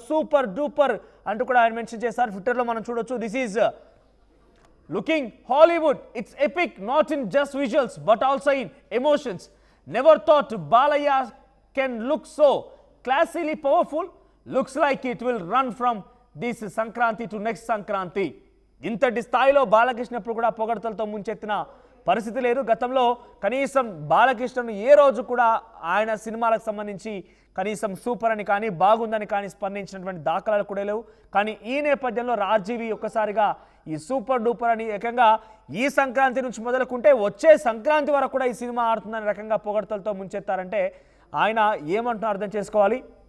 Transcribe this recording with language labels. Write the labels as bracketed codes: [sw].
[te] Super duper అంటూ కూడా ఆయన మెన్షన్ చేశారు. ట్విట్టర్లో మనం చూడొచ్చు. [en] This is looking Hollywood. It's epic, not in just visuals but also in emotions. Never thought Balaya can look so classily powerful. Looks like it will run from this Sankranti to next Sankranti. [te] ఇంతటి స్థాయిలో బాలకృష్ణ ఎప్పుడు కూడా పొగడ్తలతో ముంచెత్తిన పరిస్థితి లేదు. గతంలో కనీసం బాలకృష్ణను ఏ రోజు కూడా ఆయన సినిమాలకు సంబంధించి కనీసం సూపర్ అని కానీ బాగుందని కానీ స్పందించినటువంటి దాఖలాలు కూడా లేవు. కానీ ఈ నేపథ్యంలో ఆర్జీవీ ఒక్కసారిగా ఈ సూపర్ డూపర్ అని ఏకంగా ఈ సంక్రాంతి నుంచి మొదలుకుంటే వచ్చే సంక్రాంతి వరకు కూడా ఈ సినిమా ఆడుతుందని రకంగా పొగడ్తలతో ముంచెత్తారంటే ఆయన ఏమంటున్నా అర్థం చేసుకోవాలి.